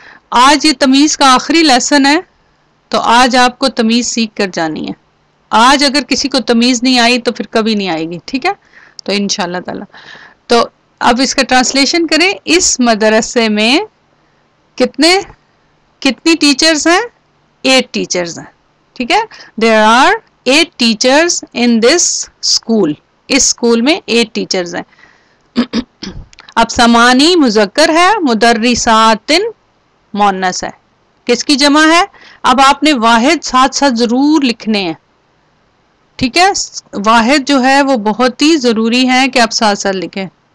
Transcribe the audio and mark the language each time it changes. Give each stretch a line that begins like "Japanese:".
Urdu: آج یہ تمیز کا آخری لیسن ہے تو آج آپ کو تمیز سیکھ کر جانی ہے. آج اگر کسی کو تمیز نہیں آئی تو پھر کبھی نہیں آئے گی. ٹھیک ہے. تو انشاءاللہ تعالی. تو اب اس کا ٹرانسلیشن کریں. اس مدرسے میں کتنی ٹیچرز ہیں؟ 8 ٹیچرز ہیں. ٹھیک ہے.
English: There are 8 teachers in this school.
Urdu: اس school میں 8 ٹیچرز ہیں. اب سمانی مذکر ہے، مدرساتن مؤنث ہے. کس کی جمع ہے؟ اب آپ نے واحد ساتھ ساتھ ضرور لکھنے ہیں. ٹھیک ہے. واحد جو ہے وہ بہت ہی ضروری ہے کہ آپ ساتھ ساتھ لکھیں.